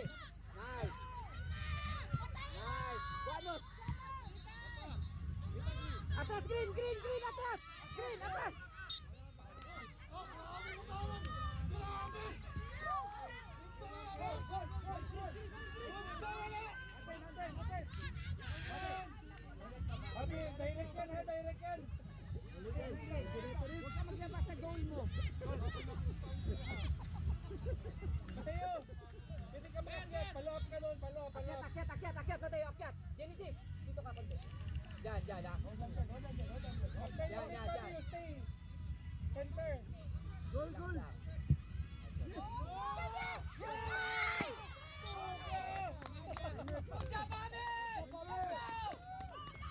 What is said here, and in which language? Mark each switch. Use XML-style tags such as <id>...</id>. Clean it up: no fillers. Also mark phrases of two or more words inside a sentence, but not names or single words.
<tl>Nice. Janus. Atas, green, atas. Atas. Abi, direct yan. Huwag ka maglabas sa goal mo. Mateo, pwede ka mag-akyat. Palop ka doon, palop. Akyat, Mateo, akyat. Genesis, dito ka konti. Diyan. Yan. Center. Goal. Yes!</tl>